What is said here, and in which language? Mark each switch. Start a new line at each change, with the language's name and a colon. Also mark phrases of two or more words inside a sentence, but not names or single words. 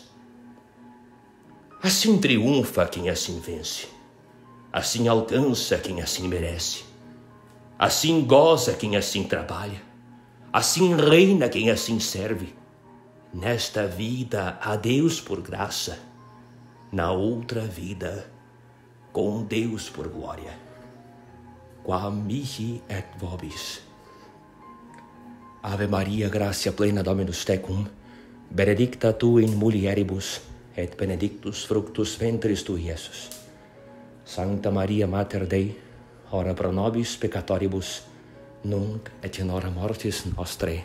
Portuguese: Assim triunfa quem assim vence, assim alcança quem assim merece, assim goza quem assim trabalha, assim reina quem assim serve. Nesta vida a Deus por graça, na outra vida com Deus por glória.
Latin: Qua mihi et vobis. Ave Maria, gratia plena Dominus tecum, benedicta tu in mulieribus, et benedictus fructus ventris tui, Iesus. Sancta Maria Mater Dei, ora pro nobis peccatoribus, nunc et in hora mortis nostrae.